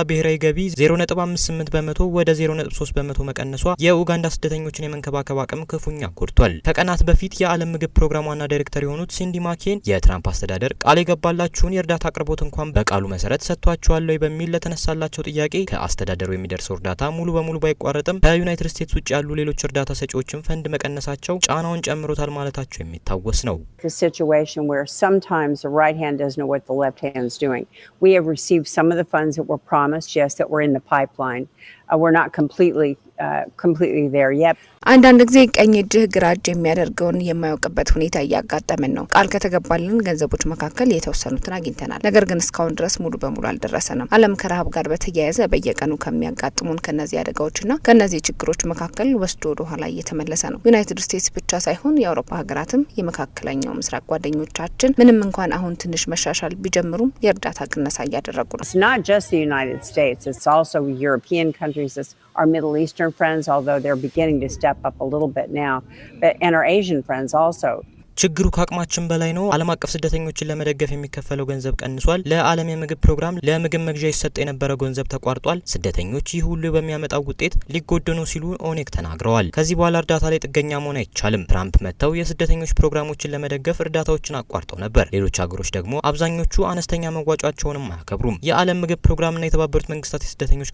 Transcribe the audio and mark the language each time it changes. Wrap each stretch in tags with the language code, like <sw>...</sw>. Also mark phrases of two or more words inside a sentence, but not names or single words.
<am>ብሔራዊ ገቢ 0.58 በመቶ ወደ 0.3 በመቶ መቀነሷ የኡጋንዳ ስደተኞችን የመንከባከብ አቅም ክፉኛ ጎድቷል። ከቀናት በፊት የዓለም ምግብ ፕሮግራም ዋና ዳይሬክተር የሆኑት ሲንዲ ማኬን የትራምፕ አስተዳደር ቃል የገባላችሁን የእርዳታ አቅርቦት እንኳን በቃሉ መሰረት ሰጥቷቸዋል ወይ በሚል ለተነሳላቸው ጥያቄ ከአስተዳደሩ የሚደርሰው እርዳታ ሙሉ በሙሉ ባይቋረጥም ከዩናይትድ ስቴትስ ውጭ ያሉ ሌሎች እርዳታ ሰጪዎችን ፈንድ መቀነሳቸው ጫናውን ጨምሮታል ማለታቸው የሚታወስ ነው።</am> <en>The situation where sometimes the right hand doesn't know what the left hand is doing. We have received some of the funds that were promised, yes, that were in the pipeline. We're not completely there yet.</en> <am>አንዳንድ ጊዜ ቀኝ እጅህ ግራ እጅ የሚያደርገውን የማያውቅበት ሁኔታ እያጋጠመን ነው። ቃል ከተገባልን ገንዘቦች መካከል የተወሰኑትን አግኝተናል። ነገር ግን እስካሁን ድረስ ሙሉ በሙሉ አልደረሰንም። ዓለም ከረሃብ ጋር በተያያዘ በየቀኑ ከሚያጋጥሙን ከነዚህ አደጋዎችና ከነዚህ ችግሮች መካከል ወስዶ ወደ ኋላ እየተመለሰ ነው። ዩናይትድ ስቴትስ ብቻ ሳይሆን የአውሮፓ ሀገራትም የመካከለኛው ምስራቅ ጓደኞቻችን ምንም እንኳን አሁን ትንሽ መሻሻል ቢጀምሩም የእርዳታ ቅነሳ እያደረጉ ነው።</am> <en>It's not just the United States, it's also European countries, it's our Middle Eastern friends, although they're beginning to step up a little bit now, and our Asian friends also.</en> <am>ችግሩ ከአቅማችን በላይ ነው። ዓለም አቀፍ ስደተኞችን ለመደገፍ የሚከፈለው ገንዘብ ቀንሷል። ለዓለም የምግብ ፕሮግራም ለምግብ መግዣ ይሰጥ የነበረው ገንዘብ ተቋርጧል። ስደተኞች ይህ ሁሉ በሚያመጣው ውጤት ሊጎዱ ነው ሲሉ ኦኔክ ተናግረዋል። ከዚህ በኋላ እርዳታ ላይ ጥገኛ መሆን አይቻልም። ትራምፕ መጥተው የስደተኞች ፕሮግራሞችን ለመደገፍ እርዳታዎችን አቋርጠው ነበር። ሌሎች ሀገሮች ደግሞ አብዛኞቹ አነስተኛ መዋጫቸውንም አያከብሩም። የዓለም ምግብ ፕሮግራምና የተባበሩት መንግስታት የስደተኞች</am>